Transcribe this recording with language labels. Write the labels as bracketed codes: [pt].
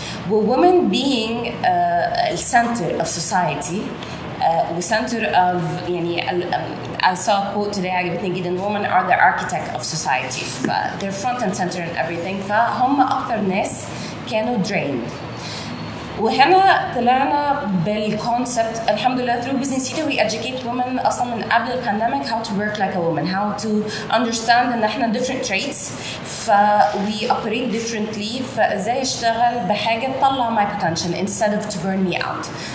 [en] Women being the center of society, the center of [ar] يعني [en] I saw a quote today [ar] عجبتني جدا, [en] women are the architect of society. They're front and center in everything. [ar] فهم أكتر ناس كانوا drained. وهنا طلعنا بالكونسبت الحمد لله [en] through business we educate women [ar] اصلا من قبل البانديميك [en] how to work like a woman, how to understand [ar] ان احنا [en] different traits, we operate differently, [ar] فازاي اشتغل بحاجه تطلع [en] my potential instead of to burn me out.